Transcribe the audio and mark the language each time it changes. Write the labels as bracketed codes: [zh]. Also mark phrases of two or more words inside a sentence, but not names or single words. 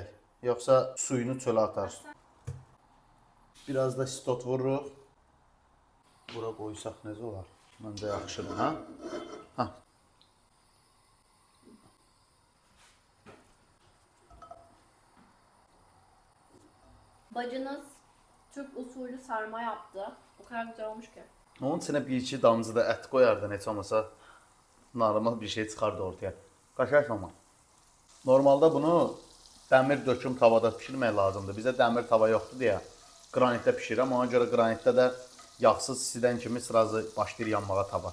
[az] Yoxsa suyunu çölə atar. Biraz da stot vururuq. Bura qoysaq necə olar? Məncə yaxşıdır, hə? Hə. [tr] Bacınız Türk usulü sarma yaptı. O kadar güzel olmuş ki. [az] Onun içine bir iki damcı da ət qoyardın, heç olmasa normal bir şey çıxardı ortaya. Qaşaq ama. Normalde bunu dəmir döküm tavada pişirmək lazımdır. Bizə dəmir tava yoxdur deyə qranitdə pişirirəm. Ona görə qranitdə də yağsız sidən kimi sırası başlayır yanmağa tava.